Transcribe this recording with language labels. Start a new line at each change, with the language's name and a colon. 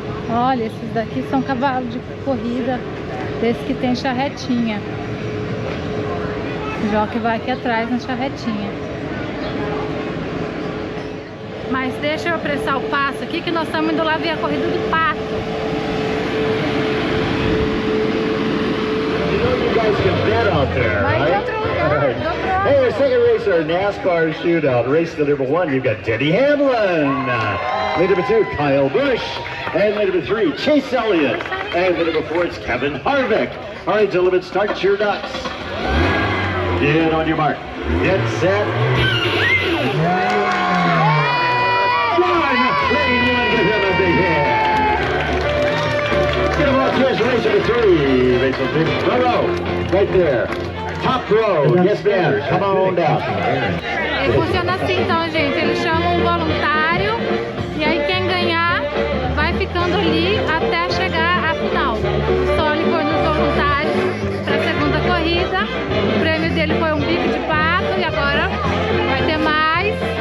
Portuguese: Olha, esses daqui são cavalos de corrida, desses que tem charretinha. O jockey vai aqui atrás na charretinha. Mas deixa eu apressar o passo aqui, que nós estamos indo lá ver a corrida do pato.
English: You know you guys can bet out there,
Portuguese: Vai de
English: right?
Portuguese: outro lugar, do outro
English: Hey, our second race, our NASCAR shootout. Race to number 1, you've got Denny Hamlin. Lane number 2, Kyle Busch. And lane number 3, Chase Elliott. And lane number 4, it's Kevin Harvick. All right, gentlemen, start your ducks. Get on your mark. Get set. Run! Lane 1, give him a big hand. Get him off, race number 3. Race number 3, Burrow, right there. top row. Yes, ma'am. Come on down.
Portuguese: Funciona assim então, gente. Eles chamam um voluntário e aí quem ganhar vai ficando ali até chegar à final. O Soli foi nos voluntários para a segunda corrida. O prêmio dele foi um bico de pato e agora vai ter mais.